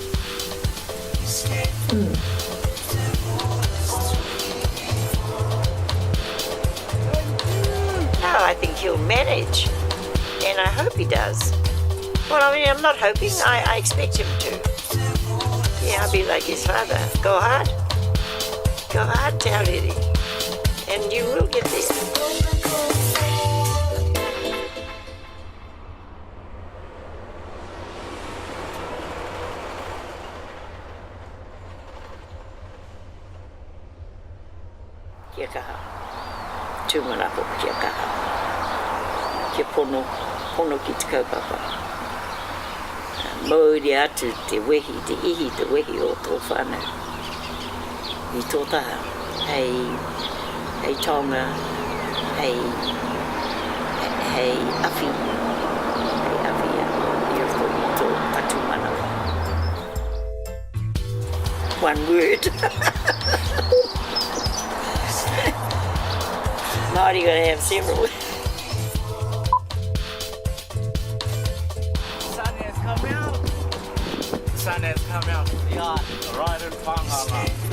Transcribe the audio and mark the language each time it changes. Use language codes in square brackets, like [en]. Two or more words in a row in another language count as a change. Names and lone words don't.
[en] No, I think he'll manage, and I hope he does. Well, I mean, I'm not hoping, I expect him to. Yeah, I'll be like his father. Go hard, Te Ahuriri, and you will get there. [mi] Kia kaha. Tūmanako kia kaha. Kia pono ki te kaupapa. Mauri atu te wehi, te ihi te wehi o tō whānau. I tō taha, hei taonga, hei awhi, i roto i tō katumana. [en] One word. Māori gotta have several. Sun has come out. Sun has come out. Yeah, right in Whangala.